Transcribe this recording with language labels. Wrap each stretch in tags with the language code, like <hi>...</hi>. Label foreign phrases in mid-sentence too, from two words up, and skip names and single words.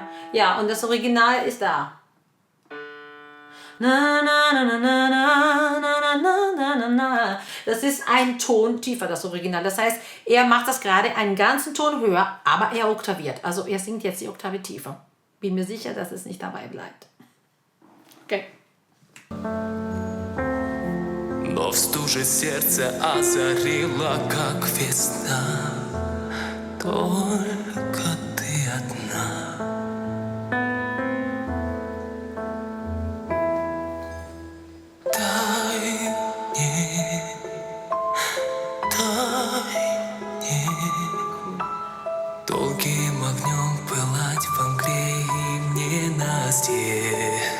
<de>Ja, und das Original ist da. Na, na, na, na, na, na, na, na, na, na, na. Das ist ein Ton tiefer, das Original. Das heißt, er macht das gerade einen ganzen Ton höher, aber er oktaviert. Also er singt jetzt die Oktave tiefer. Bin mir sicher, dass es nicht dabei bleibt. Okay.</de> <ru>Но в стуже сердце озарило, как весна. Только ты одна. Дай мне долгим огнем пылать во мгле и в ненастье.</ru>